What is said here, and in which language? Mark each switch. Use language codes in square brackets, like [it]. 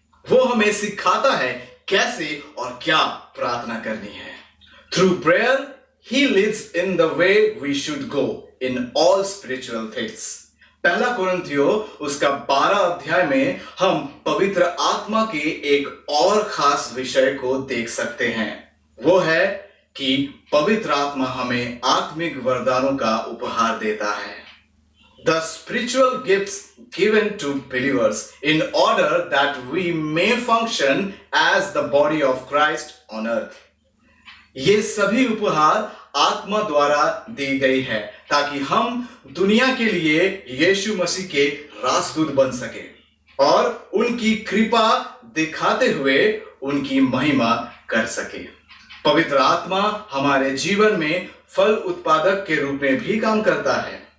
[hi] वो हमें सिखाता है कैसे और क्या प्रार्थना करनी है। [en] Through prayer, He leads in the way we should go in all spiritual things. [hi] पहला कुरिन्थियों उसका 12 अध्याय में हम पवित्र आत्मा के एक और खास विषय को देख सकते हैं। वो है कि पवित्र आत्मा हमें आत्मिक वरदानों का उपहार देता है। [en] The spiritual gifts given to believers in order that we may function as the body of Christ on earth. [hi] ये सभी उपहार आत्मा द्वारा दी गई है ताकि हम दुनिया के लिए यीशु मसीह के राजदूत बन सके और उनकी कृपा दिखाते हुए उनकी महिमा कर सके। पवित्र आत्मा हमारे जीवन में फल उत्पादक के रूप में भी काम करता है।